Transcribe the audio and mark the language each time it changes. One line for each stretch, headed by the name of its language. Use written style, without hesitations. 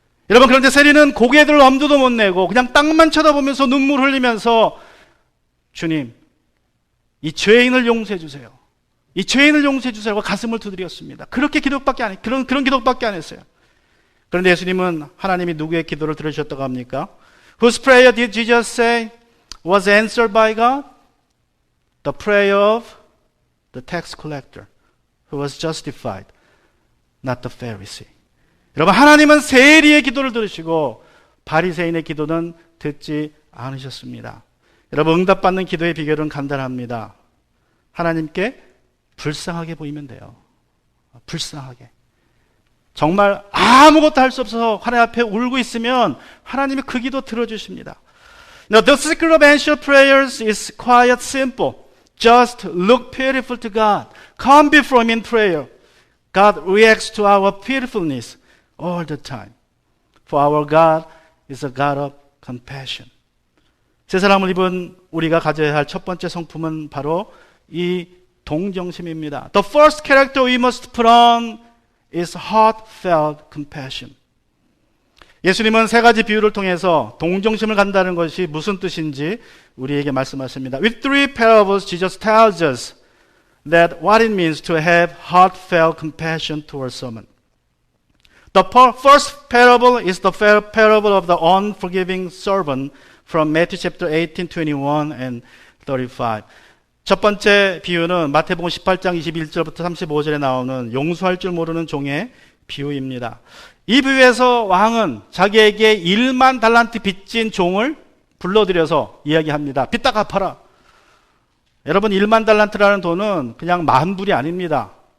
Korean: 여러분, 그런데 세리는 고개들 엄두도 못 내고 그냥 땅만 쳐다보면서 눈물 흘리면서 주님, 이 죄인을 용서해 주세요. 이 죄인을 용서해 주세요. 가슴을 두드렸습니다. 그렇게 기도밖에 안 그런 기도밖에 안 했어요. 그런데 예수님은 하나님이 누구의 기도를 들으셨다고 합니까?
English: Whose prayer did Jesus say was answered by God? The prayer of the tax collector who was justified, not the Pharisee.
Korean: 여러분, 하나님은 세리의 기도를 들으시고 바리새인의 기도는 듣지 않으셨습니다. 여러분, 응답받는 기도의 비결은 간단합니다. 하나님께 불쌍하게 보이면 돼요. 불쌍하게. 정말 아무것도 할 수 없어서 하나님 앞에 울고 있으면 하나님이 그 기도 들어주십니다.
English: Now, the secret of answered prayers is quite simple. Just look pitiful to God. Come before Him in prayer. God reacts to our pitifulness all the time. For our God is a God of compassion.
Korean: 새 사람을 입은 우리가 가져야 할 첫 번째 성품은 바로 이 동정심입니다.
English: The first character we must put on is heartfelt compassion.
Korean: 예수님은 세 가지 비유를 통해서 동정심을 갖는다는 것이 무슨 뜻인지 우리에게 말씀하십니다.
English: With three parables, Jesus tells us that what it means to have heartfelt compassion towards someone. The first parable is the parable of the unforgiving servant from Matthew chapter 18, 21 and 35.
Korean: 첫 번째 비유는 마태복음 18장 21절부터 35절에 나오는 용서할 줄 모르는 종의 비유입니다. 이 비유에서 왕은 자기에게 1만 달란트 빚진 종을 불러들여서 이야기합니다. 빚 다 갚아라. 여러분, 1만 달란트라는 돈은 그냥 만불이 아닙니다.